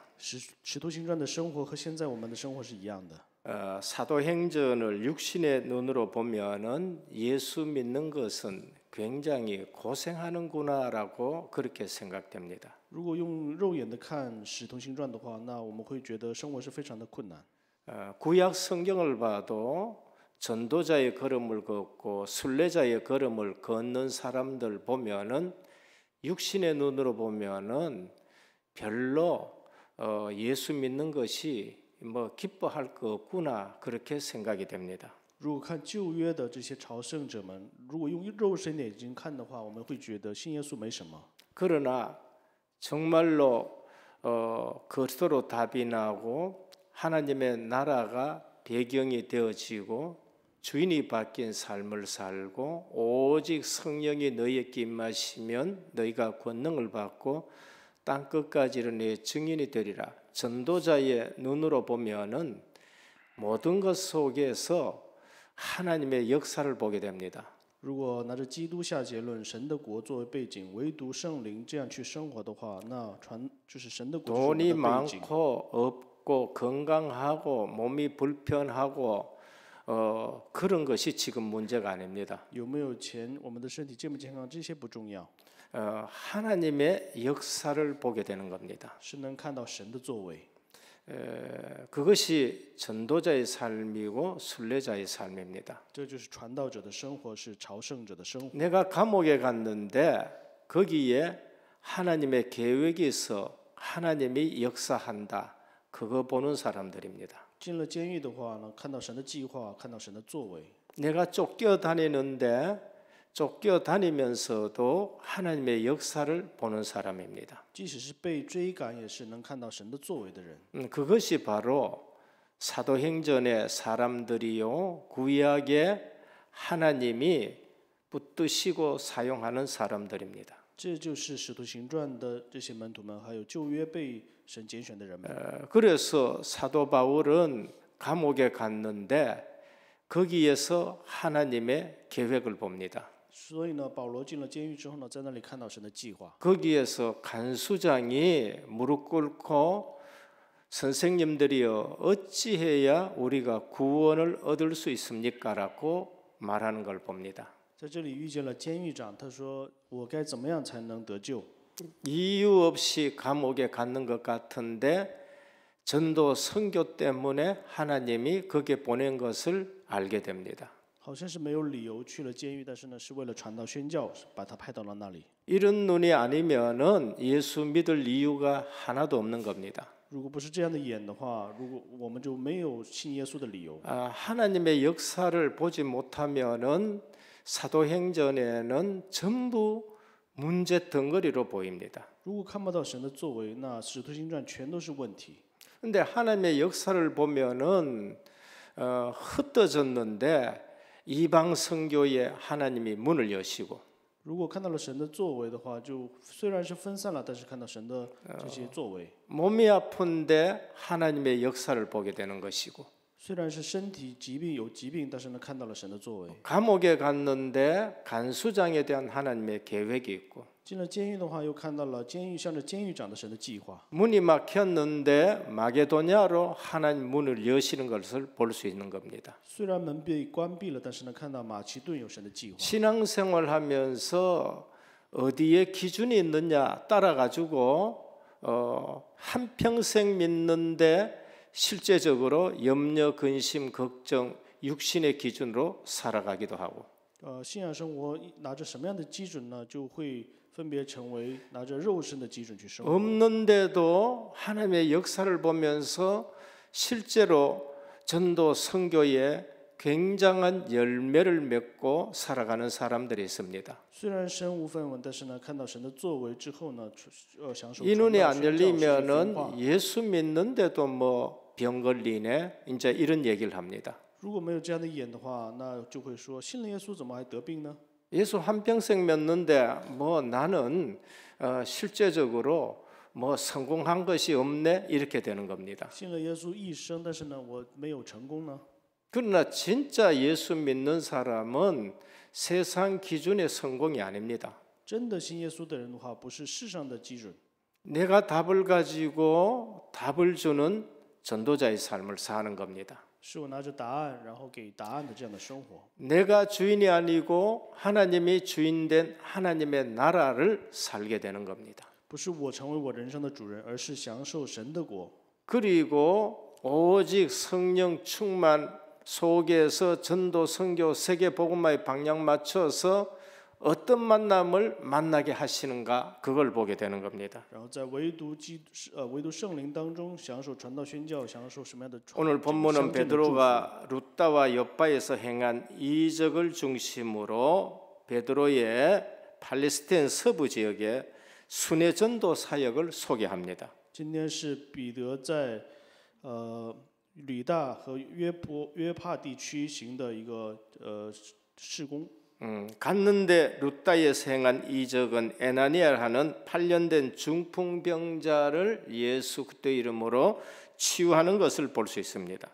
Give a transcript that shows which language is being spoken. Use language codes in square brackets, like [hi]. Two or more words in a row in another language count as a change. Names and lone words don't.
[zh] 使徒行传的生活和现在我们的生活是一样的。 [ko] 사도행전을 육신의 눈으로 보면은 예수 믿는 것은 굉장히 고생하는구나라고 그렇게 생각됩니다. [zh] 如果用肉眼的看使徒行传的话，那我们会觉得生活是非常的困难。 [ko] 구약 성경을 봐도 전도자의 걸음을 걷고 순례자의 걸음을 걷는 사람들 보면은 육신의 눈으로 보면은 별로 예수 믿는 것이 뭐 기뻐할 거 없구나 그렇게 생각이 됩니다. [zh] 如果看旧约的这些朝圣者们，如果用肉身的眼睛看的话，我们会觉得信耶稣没什么。 [ko] 그러나 정말로 그리스도로 답이 나고 하나님의 나라가 배경이 되어지고 주인이 바뀐 삶을 살고 오직 성령이 너희에게 임하시면 너희가 권능을 받고 땅 끝까지 이르내 증인이 되리라. 전도자의 눈으로 보면은 모든 것 속에서 하나님의 역사를 보게 됩니다. [zh] 如果拿着基督下结论，神的国作为背景，唯独圣灵这样去生活的话，那就是神的国是我们 [ko] 돈이 [zh] 的背景。 [ko] 많고 없고 건강하고 몸이 불편하고 그런 것이 지금 문제가 아닙니다. [zh] 有没有钱，我们的身体健不健康，这些不重要， [ko] 하나님의 역사를 보게 되는 겁니다. [zh] 是能看到神的作为。 [ko] 그것이 전도자의 삶이고 순례자의 삶입니다. [zh] 这就是传道者的生活，是朝圣者的生活。 [ko] 내가 감옥에 갔는데 거기에 하나님의 계획이 있어 하나님이 역사한다. 그거 보는 사람들입니다. [zh] 进了监狱的话呢，看到神的计划，看到神的作为。 [ko] 내가 쫓겨다니는데 쫓겨다니면서도 하나님의 역사를 보는 사람입니다. [zh] 即使是被追赶，也是能看到神的作为的人。 [ko] 그것이 바로 사도행전의 사람들이요 구약의 하나님이 붙드시고 사용하는 사람들입니다. [zh] 这就是使徒行传的这些门徒们，还有旧约被神拣选的人们。 [ko] 그래서 사도 바울은 감옥에 갔는데 거기에서 하나님의 계획을 봅니다. [zh] 所以呢，保罗进了监狱之后呢，在那里看到神的计划。 [ko] 거기에서 간수장이 무릎 꿇고 선생님들이여 어찌해야 우리가 구원을 얻을 수 있습니까라고 말하는 걸 봅니다. [zh] 在这里遇见了监狱长，他说：“我该怎么样才能得救？” [ko] 이유 없이 감옥에 갔는 것 같은데 전도 선교 때문에 하나님이 거기에 보낸 것을 알게 됩니다. [zh] 好像是没有理由去了监狱，但是呢，是为了传道宣教，把他派到了那里。 [ko] 이런 눈이 아니면은 예수 믿을 이유가 하나도 없는 겁니다. [zh] 如果不是这样的眼的话，如果我们就没有信耶稣的理由。 [ko] 하나님의 역사를 보지 못하면은 사도행전에는 전부 문제 덩어리로 보입니다. [zh] 如果看不到神的作为，那使徒行传全都是问题。 [ko] 근데 하나님의 역사를 보면은 흩어졌는데 이방 선교에 하나님이 문을 여시고 [zh] 如果看到了神的作为的话，就虽然是分散了，但是看到神的这些作为。 [ko] 몸이 아픈데 하나님의 역사를 보게 되는 것이고 [zh] 虽然是身体疾病有疾病，但是呢看到了神的作为。 [ko] 감옥에 갔는데 간수장에 대한 하나님의 계획이 있고 [zh] 进了监狱的话，又看到了监狱向着监狱长的神的计划。 [ko] 문이 막혔는데 마게도냐로 하나님 문을 여시는 것을 볼 수 있는 겁니다. [zh] 虽然门被关闭了，但是呢看到马其顿有神的计划。 [ko] 신앙생활하면서 어디에 기준이 있느냐 따라가지고 한평생 믿는데 실제적으로 염려, 근심, 걱정, 육신의 기준으로 살아가기도 하고 [zh] 信仰生活拿着什么样的基准呢？就会分别成为拿着肉身的基准去生活。 [ko] 없는데도 하나님의 역사를 보면서 실제로 전도 선교에 굉장한 열매를 맺고 살아가는 사람들이 있습니다. [zh] 虽然身无分文，但是呢看到神的作为之后呢，享受 [ko] 이 눈이 안 [zh] 传道宣教是分 [ko] 열리면은 [zh] 化。 [ko] 예수 믿는데도 뭐 병 걸리네 이제 이런 얘기를 합니다. [zh] 如果没有这样的眼的话，那就会说信了耶稣怎么还得病呢？ [ko] 예수 한평생 믿는데 뭐 나는 실제적으로 뭐 성공한 것이 없네 이렇게 되는 겁니다. [zh] 信了耶稣一生，但是呢我没有成功呢？ [ko] 그러나 진짜 예수 믿는 사람은 세상 기준의 성공이 아닙니다. [zh] 真的信耶稣的人的话，不是世上的基准， [ko] 내가 답을 가지고 답을 주는 전도자의 삶을 사는 겁니다. [zh] 是我拿着答案，然后给答案的这样的生活。 [ko] 내가 주인이 아니고 하나님이 주인된 하나님의 나라를 살게 되는 겁니다. [zh] 不是我成为我人生的主人，而是享受神的国。 [ko] 그리고 오직 성령 충만 속에서 전도 선교 세계 복음화의 방향 맞춰서 어떤 만남을 만나게 하시는가 그걸 보게 되는 겁니다. [zh] 然后在唯独圣灵当中享受传道宣教，享受什么样的 [ko] 오늘 본문은 베드로가 루다와 욥바에서 행한 이적을 중심으로 베드로의 팔레스타인 서부 지역의 순회 전도 사역을 소개합니다. [zh] 今天是彼得在吕大和约帕地区行的一个事工。 [ko] 갔는데 루다에서 행한 이적은 에나니아라는 8년 된 중풍병자를 예수 그리스도의 이름으로 치유하는 것을 볼 수 있습니다.